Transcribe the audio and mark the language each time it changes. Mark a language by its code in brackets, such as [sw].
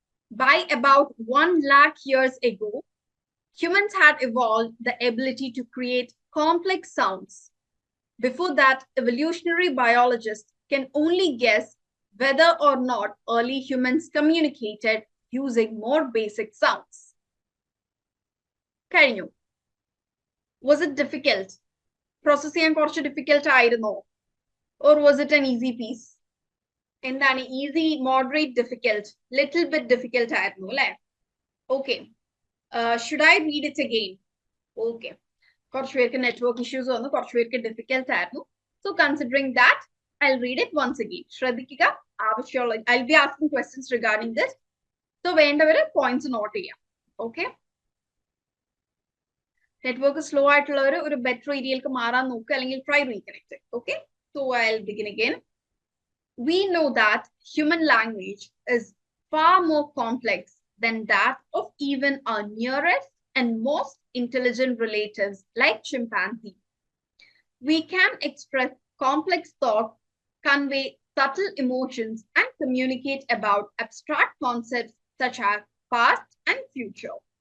[en] By about 1 lakh years ago, humans had evolved the ability to create complex sounds. Before that, evolutionary biologists can only guess whether or not early humans communicated using more basic sounds. [ml] കഴിഞ്ഞു. [en] Was it difficult? [ml] Process ചെയ്യാൻ കുറച്ച് difficult ആയിരുന്നോ? [en] Or was it an easy piece? [ml] എന്താണ് easy, moderate, difficult, little bit difficult ആയിരുന്നു അല്ലേ? [en] Okay. Should I read it again? Okay. [ml] കുറച്ച് പേർക്ക് network issues വന്നു, കുറച്ച് പേർക്ക് ഡിഫിക്കൽട്ട് ആയിരുന്നു. [en] So considering that, I'll read it once again. [ml] ശ്രദ്ധിക്കുക, ആവശ്യമുള്ള [en] I'll be asking questions regarding this. [ml] So വേണ്ടവര് points not ചെയ്യാം. Okay. നെറ്റ്വർക്ക് സ്ലോ ആയിട്ടുള്ളവർ ഒരു ബെറ്റർ ഏരിയയിലേക്ക് മാറാൻ നോക്കുക, അല്ലെങ്കിൽ [en] try reconnect. Okay. So I'll begin again. We know that human language is far more complex than that of even our nearest and most intelligent relatives like chimpanzee. We can express complex thought, convey subtle emotions, and communicate about abstract concepts such as past and future.